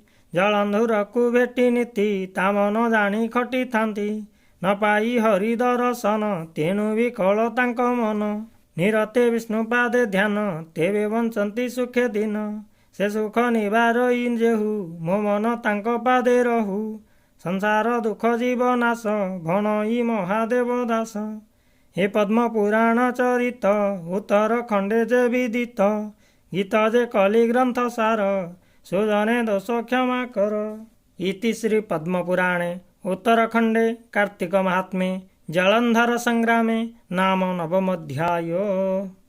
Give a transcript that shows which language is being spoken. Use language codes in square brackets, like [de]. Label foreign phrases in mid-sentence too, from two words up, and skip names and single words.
[or] ଜଳନ୍ଧରକୁ ଭେଟି ନୀତି ତା ମନ ଜାଣି ଖଟିଥାନ୍ତି ନ ପାଇ ହରି ଦର୍ଶନ ତେଣୁ ବିକଳ ତାଙ୍କ ମନ ନିରତେ ବିଷ୍ଣୁ ପାଦେ ଧ୍ୟାନ ତେବେ ବଞ୍ଚନ୍ତି ସୁଖେ ଦିନ ସେ ସୁଖ ନିବାରଇ ଯେହୁ ମୋ ମନ ତାଙ୍କ ପାଦେ ରହୁ ସଂସାର ଦୁଃଖ ଜୀବ ନାଶ ଭଣଇ ମହାଦେବ ଦାସ ହେ ପଦ୍ମ ପୁରାଣ ଚରିତ ଉତ୍ତର ଖଣ୍ଡେ ଯେ ବିଦିତ ଗୀତ ଯେ କଳି ଗ୍ରନ୍ଥ ସାର ସୁଜନେ ଦୋଷ କ୍ଷମା କର [sa] इति श्री पद्म पुराणे उत्तरखंडे कार्तिक महात्म्ये जलंधर संग्रामे नाम नवमोऽध्याय।